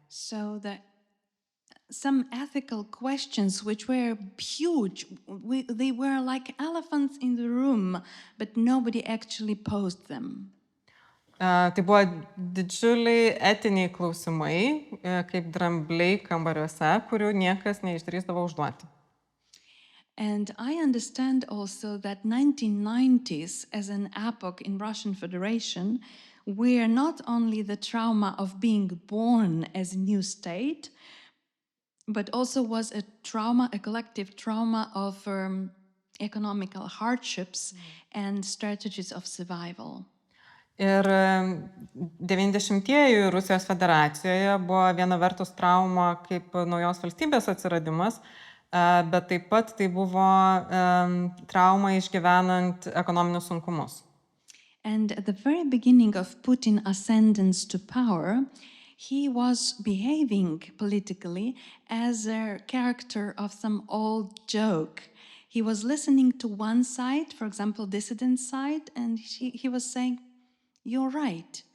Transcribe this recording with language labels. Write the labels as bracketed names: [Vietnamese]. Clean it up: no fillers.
[English] So some ethical questions which were huge, they were like elephants in the room, but nobody actually posed them. [Lithuanian] Tai buvo didžiuliai etiniai klausimai, kaip drambliai kambariuose, kurių niekas neišdrįsdavo užduoti. [English] And I understand also that 1990s as an epoch in Russian Federation were not only the trauma of being born as a new state, but also was a trauma, a collective trauma of economical hardships and strategies of survival. [Lithuanian] Ir 90-ieji Rusijos federacijoje buvo viena vertus trauma kaip naujos valstybės atsiradimas, bet taip pat tai buvo trauma išgyvenant ekonominius sunkumus. [English] And at the very beginning of Putin's ascendance to power, he was behaving politically as a character of some old joke. He was listening to one side, for example, dissident side, and he was saying, "You're right.